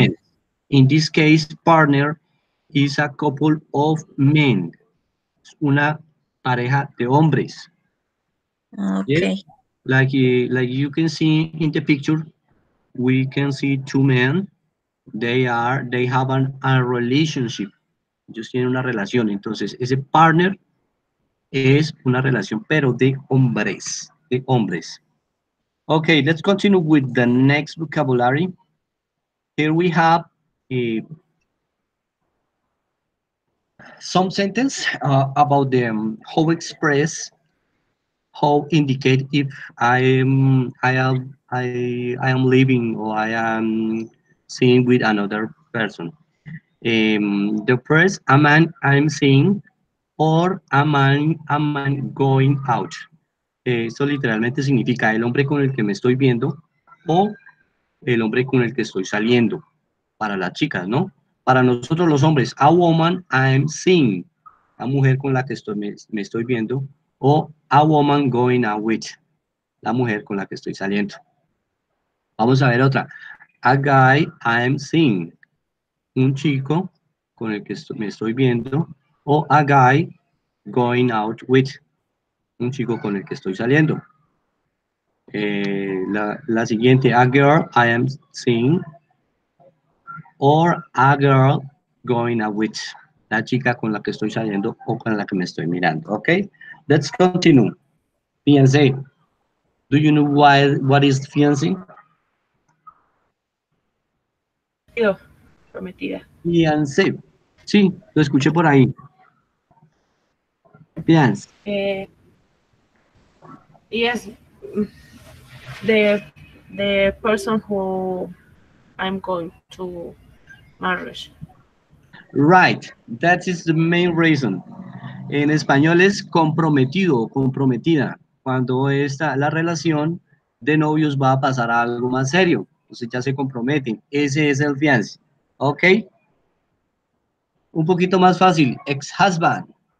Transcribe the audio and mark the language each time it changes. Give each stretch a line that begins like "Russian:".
English: friends. In this case, partner is a couple of men,
Spanish: una pareja de hombres.
English: Yes, okay. like you can see in the picture, we can see two men. They have a relationship.
Spanish: Ellos tienen una relación. Entonces, ese partner es una relación, pero de hombres, de hombres.
English: Okay, let's continue with the next vocabulary. Here we have a, some sentence about the how express, how indicate if I am living or I am seeing with another person. The first, I'm seeing or a man going out.
Spanish: Esto literalmente significa el hombre con el que me estoy viendo o el hombre con el que estoy saliendo. Para las chicas, ¿no? Para nosotros los hombres,
English: a woman I'm seeing,
Spanish: la mujer con la que me estoy viendo, o
English: a woman going out with,
Spanish: la mujer con la que estoy saliendo. Vamos a ver otra.
English: A guy I'm seeing,
Spanish: un chico con el que me estoy viendo, o
English: a guy going out with,
Spanish: un chico con el que estoy saliendo. La siguiente,
English: a girl I am seeing, or a girl going out with,
Spanish: la chica con la que estoy saliendo o con la que me estoy mirando.
English: Okay, let's continue. Fiancé. Do you know what is fiancé?
Spanish: Prometido, prometida. Fiancé. Sí, lo escuché por ahí.
English: Fiancé. Uh, yes, mm, the the person who I'm going to marriage. Right, that is the main reason.
Spanish: En español es comprometido o comprometida. Cuando está la relación de novios va a pasar a algo más serio. Entonces ya se comprometen. Ese es el fiancé. ¿Ok? Un poquito más fácil. Ex-husband.